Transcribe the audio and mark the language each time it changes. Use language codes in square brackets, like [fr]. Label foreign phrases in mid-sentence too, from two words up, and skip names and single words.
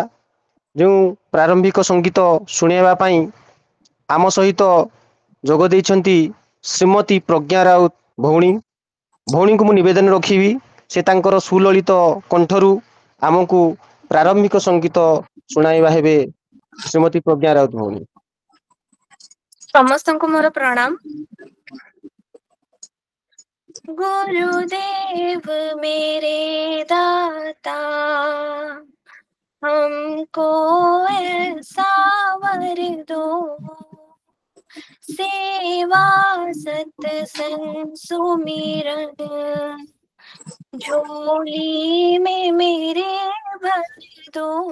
[or] ଯେଉଁ ପ୍ରାରମ୍ଭିକ ସଙ୍ଗୀତ ଶୁଣିବା ପାଇଁ ଆମ ସହିତ ଯୋଗ ଦେଇଛନ୍ତି ଶ୍ରୀମତୀ ପ୍ରଜ୍ଞା ରାଉତ ଭଉଣୀ। ଭଉଣୀଙ୍କୁ ମୁଁ ନିବେଦନ ରଖିବି ସେ ତାଙ୍କର ସୁଲଳିତ କଣ୍ଠରୁ ଆମକୁ ପ୍ରାରମ୍ଭିକ ସଙ୍ଗୀତ ଶୁଣାଇବା ହେବେ ଶ୍ରୀମତୀ ପ୍ରଜ୍ଞା ରାଉତ ଭଉଣୀ। ସମସ୍ତଙ୍କୁ ମୋର ପ୍ରଣାମ। [hi] गुरुदेव मेरे दाता, हमको ऐसा वर दो, सेवा सत्संग सुमिरन झोली में मेरे भर दो।